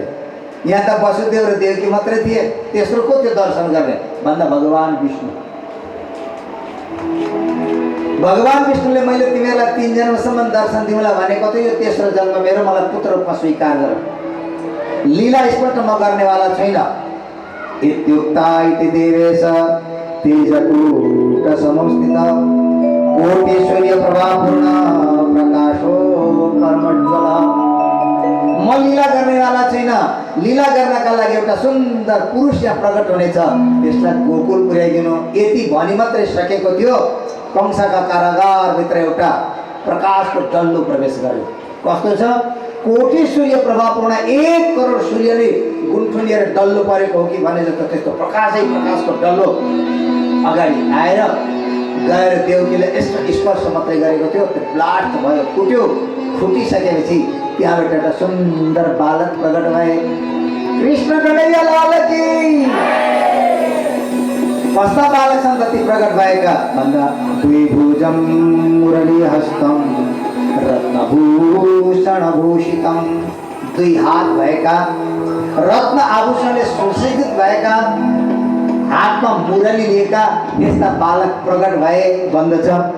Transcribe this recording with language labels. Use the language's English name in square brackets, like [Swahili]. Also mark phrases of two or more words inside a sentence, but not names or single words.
[Nepali] यहाँ त वसुदेव र देवकी मात्रै थिए, तेस्रो को त्यो दर्शन गर्ने भन्दा भगवान विष्णु। भगवान विष्णुले मैले तिमीहरूलाई 3 जन्मसम्म दर्शन दिउँला भनेको थियो, यो तेस्रो जन्म मेरो, मलाई पुत्र रूपमा स्वीकार गर। लीला स्पष्ट म गर्नेवाला छैन। [Sanskrit] इत्युक्ता इति देवेश तेजकूट समस्थित कोटीश्वर्य प्रभापूर्ण प्रकाशो कर्मज्वल। [Nepali] म लीला गर्नेवाला छैन। लीला गर्नका लागि एउटा सुन्दर पुरुष यहाँ प्रकट हुनेछ, त्यसलाई गोकुल पुर्याइदिनु। यति भनी मात्रै सकेको थियो, कंसका कारागारभित्र एउटा प्रकाशको डल्लो प्रवेश गर्यो। कस्तो छ? [Sanskrit] कोटी सूर्य प्रभापूर्ण [Nepali] 1 करोड सूर्यले गुन्थुनिएर डल्लो परेको हो कि भने जस्तो त्यस्तो प्रकाशको डल्लो अगाडि आएर गएर देवकीले यस्तो स्पर्श मात्रै गरेको थियो, त्यो ब्लास्ट भयो, फुट्यो। फुटिसकेपछि त्यहाँबाट एउटा सुन्दर बालक प्रकट भए। [Hindi] कृष्ण कन्हैया लाल की। [Nepali] कस्ता बालक छन् ती प्रकट भएका भन्दा [Sanskrit] द्विभुजं मुरलीहस्तं रत्नभूषण भूषितं, [Nepali] 2 हात भएका, रत्न आभूषणले सुसज्जित भएका, हातमा मुरली लिएका यस्ता बालक प्रकट भए भन्दछ।